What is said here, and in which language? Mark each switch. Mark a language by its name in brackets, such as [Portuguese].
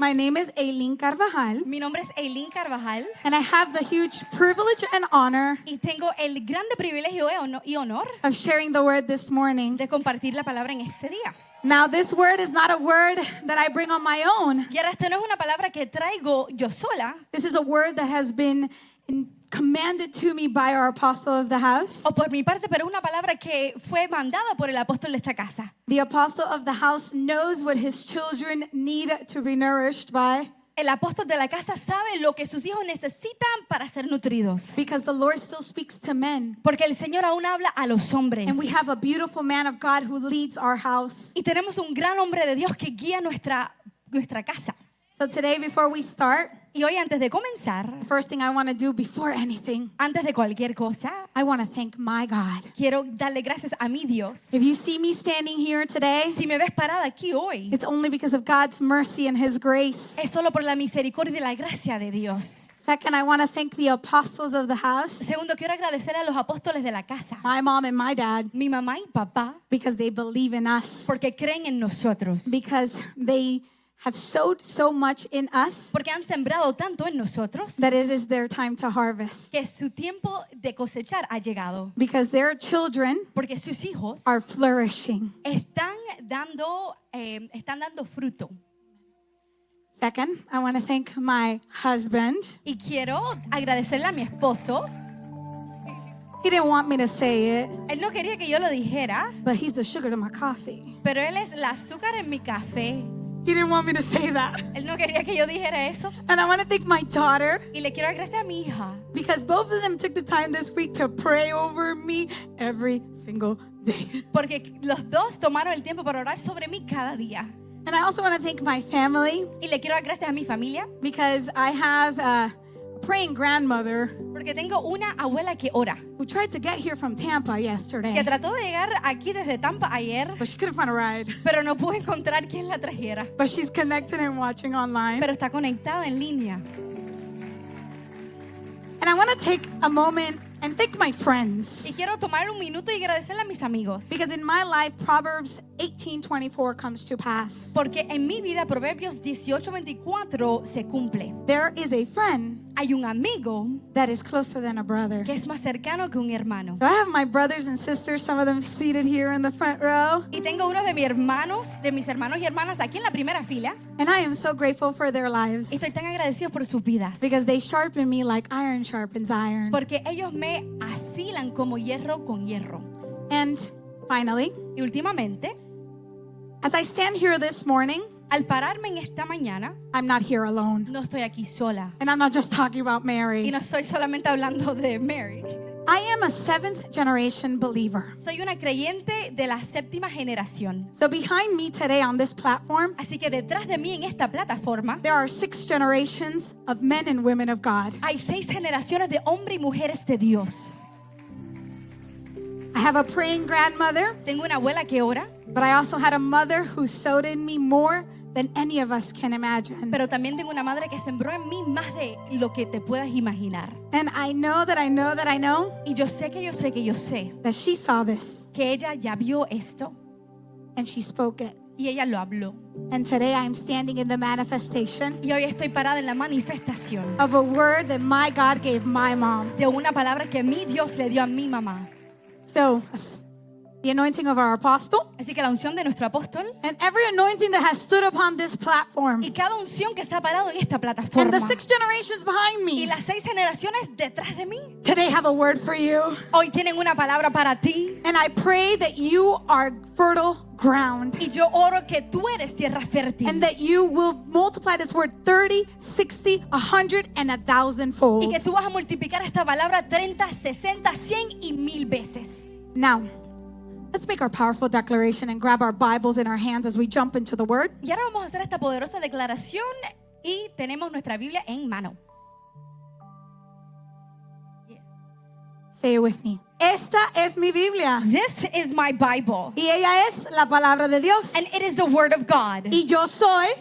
[English] my name is Aileen Carvajal, [Spanish] mi nombre es Eileen Carvajal [English] and I have the huge privilege and honor [Spanish] y tengo el grande privilegio y honor [English] of sharing the word this morning. [Spanish] de compartir la palabra en este día. [English] Now, this word is not a word that I bring on my own. [Spanish] Y ahora, esto no es una palabra que traigo yo sola, [English] This is a word that has been commanded to me by our apostle of the house. [Spanish] o por mi parte, pero es una palabra que fue mandada por el apóstol de esta casa. [English] The apostle of the house knows what his children need to be nourished by, [Spanish] El apóstol de la casa sabe lo que sus hijos necesitan para ser nutridos. [English] because the Lord still speaks to men. [Spanish] Porque el Señor aún habla a los hombres. [English] And we have a beautiful man of God who leads our house. [Spanish] Y tenemos un gran hombre de Dios que guía nuestra casa. [English] So today, before we start, [Spanish] Y hoy, antes de comenzar, [English] first thing I want to do before anything, [Spanish] antes de cualquier cosa, [English] I want to thank my God. [Spanish] quiero darle gracias a mi Dios. [English] If you see me standing here today, [Spanish] Si me ves parada aquí hoy, [English] it's only because of God's mercy and His grace. [Spanish] es solo por la misericordia y la gracia de Dios. [English] Second, I want to thank the apostles of the house, [Spanish] Segundo, quiero agradecer a los apóstoles de la casa, [English] my mom and my dad, [Spanish] mi mamá y papá, [English] because they believe in us, [Spanish] porque creen en nosotros, [English] because they have sowed so much in us [Spanish] porque han sembrado tanto en nosotros [English] that it is their time to harvest, [Spanish] que su tiempo de cosechar ha llegado, [English] because their children [Spanish] porque sus hijos [English] are flourishing. [Spanish] están dando fruto. [English] Second, I want to thank my husband. [Spanish] Y quiero agradecerle a mi esposo. [English] He didn't want me to say it, [Spanish] Él no quería que yo lo dijera, [English] but he's the sugar to my coffee. [Spanish] pero él es el azúcar en mi café. [English] He didn't want me to say that. [Spanish] Él no quería que yo dijera eso. [English] And I want to thank my daughter, [Spanish] Y le quiero agradecer a mi hija, [English] because both of them took the time this week to pray over me every single day. [Spanish] porque los dos tomaron el tiempo para orar sobre mí cada día. [English] And I also want to thank my family, [Spanish] Y le quiero dar gracias a mi familia, [English] because I have a praying grandmother [Spanish] porque tengo una abuela que ora, [English] who tried to get here from Tampa [Spanish] que [English] yesterday, [Spanish] trató de llegar aquí desde Tampa ayer, [English] but she couldn't find a ride. [Spanish] pero no pudo encontrar quien la trajera. [English] But she's connected and watching online. [Spanish] Pero está conectada en línea. [English] And I want to take a moment and thank my friends, [Spanish] quiero tomar un minuto y agradecerle a mis amigos. [English] because in my life, Proverbs 18:24 comes to pass. [Spanish] Porque en mi vida Proverbios 18:24 se cumple. [English] There is a friend [Spanish] Hay un amigo [English] that is closer than a brother. [Spanish] que es más cercano que un hermano. [English] So I have my brothers and sisters, some of them seated here in the front row. [Spanish] Y tengo unos de mis hermanos y hermanas aquí en la primera fila. [English] And I am so grateful for their lives, [Spanish] estoy tan agradecido por sus vidas. [English] because they sharpen me like iron sharpens iron. [Spanish] Porque ellos me afilan como hierro con hierro. [English] And finally, [Spanish] Y últimamente, [English] as I stand here this morning, [Spanish] al pararme en esta mañana, [English] I'm not here alone. [Spanish] no estoy aquí sola. [English] And I'm not just talking about [Spanish] Y [English] Mary. [Spanish] no estoy solamente hablando de Mary. [English] I am a 7th generation believer. [Spanish] Soy una creyente de la séptima generación. [English] So behind me today on this platform, [Spanish] Así que detrás de mí en esta plataforma [English] there are 6 generations of men and women of God. [Spanish] hay 6 generaciones de hombres y mujeres de Dios. [English] I have a praying grandmother, [Spanish] Tengo una abuela que ora, [English] but I also had a mother who sowed in me more than any of us can imagine. [Spanish] pero también tengo una madre que sembró en mí más de lo que te puedas imaginar. [English] And I know that I know that I know [Spanish] Y yo sé que yo sé que yo sé [English] that she saw this [Spanish] que ella ya vio esto [English] and she spoke it. [Spanish] y ella lo habló. [English] And today I'm standing in the manifestation [Spanish] Y hoy estoy parada en la manifestación [English] of a word that my God gave my mom. [Spanish] de una palabra que mi Dios le dio a mi mamá. [English] So the anointing of our apostle, [Spanish] Así que la unción de nuestro apóstol [English] and every anointing that has stood upon this platform, [Spanish] y cada unción que está parado en esta [English] and [Spanish] plataforma [English] the 6 generations behind [Spanish] y [English] me, [Spanish] las 6 generaciones detrás de mí, [English] today have a word for you. [Spanish] hoy tienen una palabra para ti. [English] And I pray that you are fertile ground, [Spanish] Y yo oro que tú eres tierra fértil [English] and that you will multiply this word 30, 60, 100, and 1,000 [Spanish] y [English] fold. [Spanish] que tú vas a multiplicar esta palabra 30, 60, 100 y 1000 veces. [English] Now, let's make our powerful declaration and grab our Bibles in our hands as we jump into the word. [Spanish] Y ahora vamos a hacer esta poderosa declaración y tenemos nuestra Biblia en mano. [English] Say it with me. [Spanish] Esta es mi Biblia. [English] This is my Bible [Spanish] Y ella es la palabra de Dios. [English] and it is the word of God. [Spanish] Y yo soy